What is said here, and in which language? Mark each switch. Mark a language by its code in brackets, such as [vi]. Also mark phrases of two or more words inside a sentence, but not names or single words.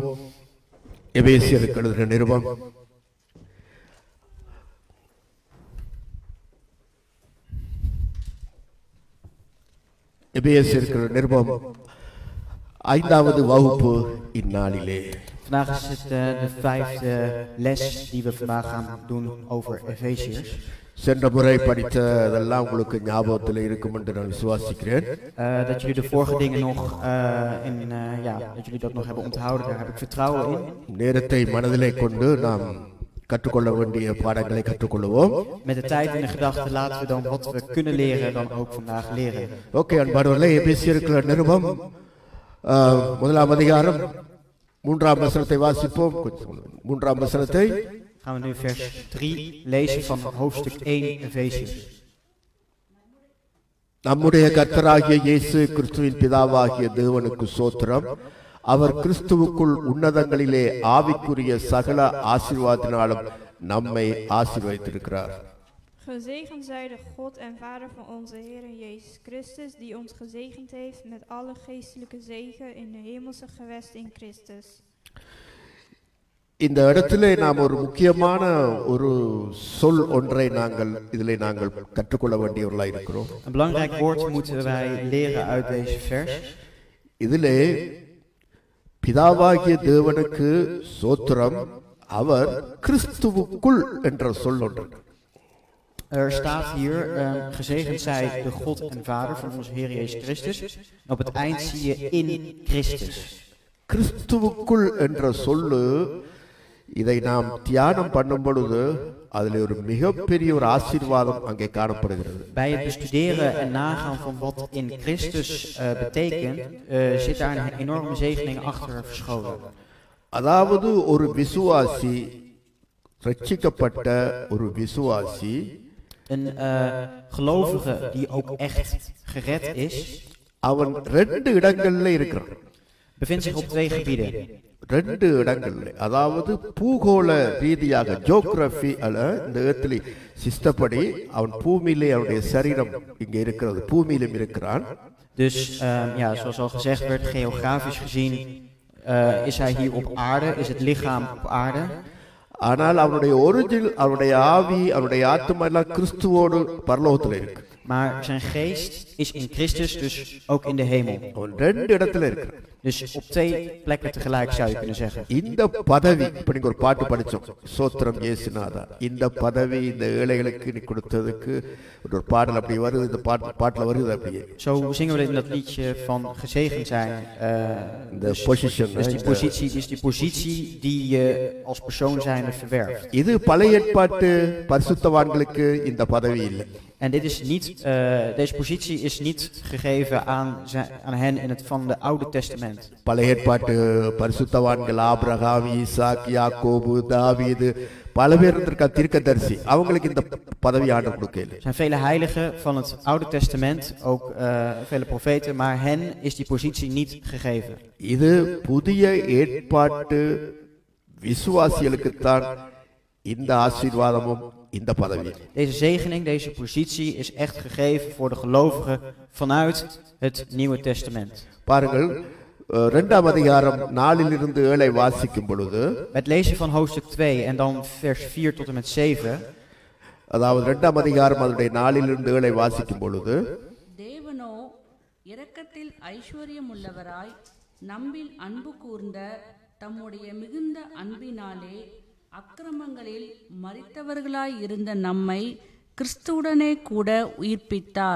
[ta] எபேசியருக்கு எழுதின நிருபம் எபேசியருக்கு நிருபம் 5வது வகுப்பு இந்நாளிலே. [nl] Vandaag is het de 5e les die we vandaag gaan doen over Efeziërs. [ta] சென்ற முறை படித்ததெல்லாம் உங்களுக்கு ஞாபகத்தில் இருக்கும் என்று நான் விசுவாசிக்கிறேன். [nl] Dat jullie de vorige dingen nog, dat jullie dat nog hebben onthouden, daar heb ik vertrouwen in. [ta] நேரத்தை மனதிலே கொண்டு நாம் கற்றுக்கொள்ள வேண்டிய பாடங்களை கற்றுக்கொள்வோம். [nl] Met de tijd in de gedachte laten we dan wat we kunnen leren dan ook vandaag leren. [ta] ஓகே அன்பானவர்களே, எபேசியருக்கு நிருபம் 1ஆம் அதிகாரம் 3ஆம் வசனத்தை வாசிப்போம். 3ஆம் வசனத்தை [nl] Gaan we nu vers 3 lezen van hoofdstuk 1 Efeziërs. [ta] நம்முடைய கர்த்தராகிய இயேசு கிறிஸ்துவின் பிதாவாகிய தேவனுக்கு ஸ்தோத்திரம். அவர் கிறிஸ்துவுக்குள் உன்னதங்களிலே ஆவிக்குரிய சகல ஆசீர்வாதத்தினாலும் நம்மை ஆசீர்வதித்திருக்கிறார். [nl] Gezegend zij de God en Vader van onze Heer Jezus Christus, die ons gezegend heeft met alle geestelijke zegen in de hemelse gewesten in Christus. [ta] இந்த இடத்திலே நாம் ஒரு முக்கியமான ஒரு சொல் ஒன்றை இதிலே நாங்கள் கற்றுக்கொள்ள வேண்டியவர்களாக இருக்கிறோம். [nl] Een belangrijk woord moeten wij leren uit deze vers. [ta] இதிலே பிதாவாகிய தேவனுக்கு ஸ்தோத்திரம், அவர் கிறிஸ்துவுக்குள் என்ற சொல் ஒன்று. [nl] Er staat hier, gezegend zij de God en Vader van onze Heer Jezus Christus. En op het eind zie je in Christus. [ta] கிறிஸ்துவுக்குள் என்ற சொல்லு, இதை நாம் தியானம் பண்ணும் பொழுது அதில் ஒரு மிகப்பெரிய ஒரு ஆசீர்வாதம் அங்கே காணப்படுகிறது. [nl] Bij het bestuderen en nagaan van wat in Christus betekent, zit daar een enorme zegening achter verscholen. [ta] அதாவது ஒரு விசுவாசி, ரட்சிக்கப்பட்ட ஒரு விசுவாசி, [nl] Een gelovige die ook echt gered is, [ta] அவன் 2 இடங்கள்ல இருக்கிறான். [nl] bevindt zich op 2 gebieden. [ta] 2 இடங்கள்ல, அதாவது பூகோள ரீதியாக ஜியோகிராஃபி இந்த இடத்துல சிஸ்டப்படி அவன் பூமியிலே அவனுடைய சரீரம் இங்கே இருக்கிறது, பூமியிலும் இருக்கிறான். [nl] Dus ja, zoals al gezegd werd, geografisch gezien is hij hier op aarde, is het lichaam op aarde. [ta] ஆனால் அவனுடைய ஒரிஜினல், அவனுடைய ஆவி, அவனுடைய ஆத்மா எல்லாம் கிறிஸ்துவோடு பரலோகத்தில் இருக்கு. [nl] Maar zijn geest is in Christus, dus ook in de hemel. [ta] அவன் 2 இடத்துல இருக்கிறான். [nl] Dus op 2 plekken tegelijk zou je kunnen zeggen. [ta] இந்த பதவி, இப்ப நீங்க ஒரு பாட்டு படிச்சோம், சோத்திரம் இயேசுநாதா, இந்த பதவி இந்த ஏழைகளுக்கு நீ கொடுத்ததுக்கு ஒரு பாடல் அப்படி வருது, இந்த பாட்டுல வருது அப்படியே. [nl] Zo zingen we in dat liedje van gezegend zijn. [en] The position, [nl] dus die positie die je als persoon zijnde verwerft. [ta] இது பழைய ஏற்பாட்டு பரிசுத்தவான்களுக்கு இந்த பதவி இல்லை. [nl] En dit is niet, deze positie is niet gegeven aan hen in het van de Oude Testament. [ta] பழைய ஏற்பாட்டு பரிசுத்தவான்கள் ஆபிரகாம், ஈசாக், யாக்கோபு, தாவீது, பல பேர் இருந்திருக்கா தீர்க்கதரிசி, அவங்களுக்கு இந்த பதவி ஆண்டவர் கொடுக்கல. [nl] Er zijn vele heiligen van het Oude Testament, ook vele profeten, maar hen is die positie niet gegeven. [ta] இது புதிய ஏற்பாட்டு விசுவாசிகளுக்குத்தான் இந்த ஆசீர்வாதமும் இந்த பதவி. [nl] Deze zegening, deze positie is echt gegeven voor de gelovigen vanuit het Nieuwe Testament. [ta] பாருங்கள், 2ஆம் அதிகாரம் 4 7 வாசிக்கும் பொழுது, [nl] Het lezen van hoofdstuk 2 en dan vers 4 tot en met 7. [ta] அதாவது 2ஆம் அதிகாரம் அதனுடைய 4 7 வாசிக்கும் பொழுது, தேவனோ இரக்கத்தில் ஐஸ்வர்யமுள்ளவராய் நம்பில் அன்பு கூர்ந்த தம்முடைய மிகுந்த அன்பினாலே அக்கிரமங்களில் மரித்தவர்களாய் இருந்த நம்மை கிறிஸ்துவுடனே கூட உயிர்ப்பித்தார்.